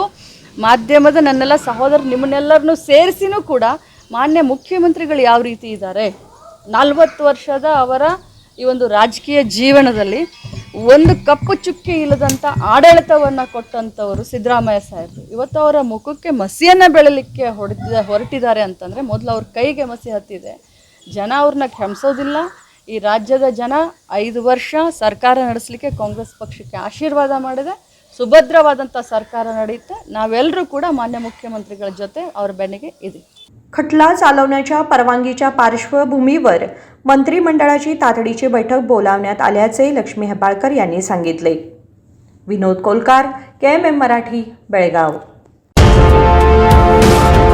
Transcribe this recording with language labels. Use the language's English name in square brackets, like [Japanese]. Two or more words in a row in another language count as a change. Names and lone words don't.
[Kannada] ಮಾಧ್ಯಮದ ನನ್ನೆಲ್ಲ ಸಹೋದರರು ನಿಮ್ಮನ್ನೆಲ್ಲರನ್ನೂ ಸೇರಿಸಿನೂ ಕೂಡ ಮಾನ್ಯ ಮುಖ್ಯಮಂತ್ರಿಗಳು ಯಾವ ರೀತಿ ಇದ್ದಾರೆ, 40 ವರ್ಷದ ಅವರ ಈ ಒಂದು ರಾಜಕೀಯ ಜೀವನದಲ್ಲಿ ಒಂದು ಕಪ್ಪು ಚುಕ್ಕೆ ಇಲ್ಲದಂಥ ಆಡಳಿತವನ್ನು ಕೊಟ್ಟಂಥವರು ಸಿದ್ದರಾಮಯ್ಯ ಸಾಹೇಬರು। ಇವತ್ತು ಅವರ ಮುಖಕ್ಕೆ ಮಸಿಯನ್ನು ಬೆಳಲಿಕ್ಕೆ ಹೊರಟಿದ್ದಾರೆ ಅಂತಂದರೆ ಮೊದಲು ಅವ್ರ ಕೈಗೆ ಮಸಿ ಹತ್ತಿದೆ। ಜನ ಅವ್ರನ್ನ ಕ್ಷಮಿಸೋದಿಲ್ಲ। ಈ ರಾಜ್ಯದ ಜನ 5 ವರ್ಷ ಸರ್ಕಾರ ನಡೆಸಲಿಕ್ಕೆ ಕಾಂಗ್ರೆಸ್ ಪಕ್ಷಕ್ಕೆ ಆಶೀರ್ವಾದ ಮಾಡಿದೆ। ಸುಭದ್ರವಾದಂತ ಸರ್ಕಾರ ನಡೆಯುತ್ತೆ। ನಾವೆಲ್ಲರೂ ಕೂಡ ಮಾನ್ಯ ಮುಖ್ಯಮಂತ್ರಿಗಳ ಜೊತೆ ಅವರ ಬೆನ್ನಿಗೆ ಇದೆ। [Marathi] खटला चालवण्याच्या परवानगीच्या पार्श्वभूमीवर मंत्रिमंडळाची तातडीची बैठक बोलावण्यात आल्याचे लक्ष्मी हेब्बाळकर यांनी सांगितले। विनोद कोलकार, KMM मराठी, बेळगाव।